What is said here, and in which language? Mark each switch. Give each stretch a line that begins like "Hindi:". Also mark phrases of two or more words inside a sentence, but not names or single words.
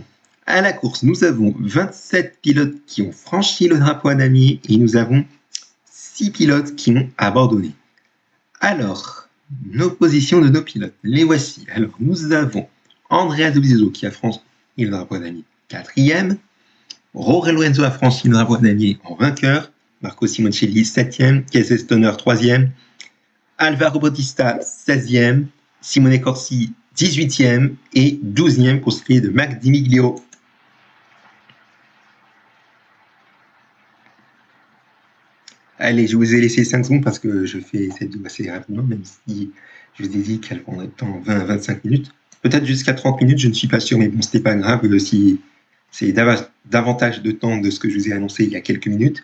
French: À la course, nous avons 27 pilotes qui ont franchi le drapeau à damier et nous avons 6 pilotes qui ont abandonné. Alors, nos positions de nos pilotes, les voici. Alors, nous avons Andrea Dovizioso qui a franchi le drapeau à damier 4e. Jorge Lorenzo a franchi le drapeau à damier en vainqueur. Marco Simoncelli, 7e. Casey Stoner, 3e. Alvaro Bautista, 16e. Simone Corsi, 18e. Et 12e pour ce qui est de Mac Di Miglio. Allez, je vous ai laissé 5 secondes parce que je fais cette vidéo assez rapidement, même si je vous ai dit qu'elle prendrait temps 20 à 25 minutes. peut-être jusqu'à 30 minutes, je ne suis pas sûr, mais bon, c'était pas grave si c'est davantage de temps de ce que je vous ai annoncé il y a quelques minutes.